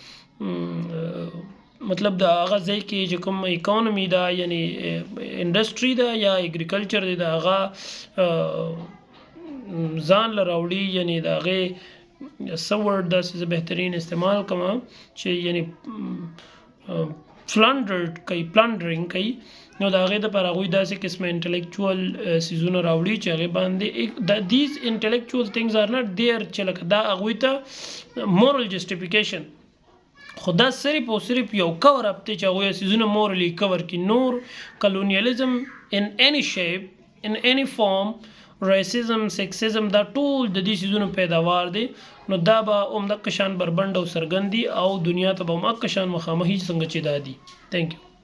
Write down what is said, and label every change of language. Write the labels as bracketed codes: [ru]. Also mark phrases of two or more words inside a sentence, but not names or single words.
[ps] مطلب د هغه ځای کې چې کوم اکانومي ده یعنی انډسټري ده یا اګریکلچر دی د هغه ځان له راوړي، یعنی د هغې څه ورډ داسې زه بهترین استعمال کوم چې یعنی plundering کوي نو د هغې دپاره هغوی داسې قسمه انټلیکچوال څیزونه راوړي چې هغې باندې [en] these intellectual things are not there [ps] چې لکه دا هغوی ته [en] moral justification [ps] خو دا صرف او صرف یو [en] cover up [ps] دی چې هغوی څیزونه [en] morally cover [ps] کړي نور [en] colonialism in any shape in any form racism sexism [ps] دا ټول د دې څیزونو پیداوار دی نو دا به همدغه شان بربنډ او څرګند دي او دنیا ته به همدغه شان مخامخي څنګه چې دا دي [en] thank you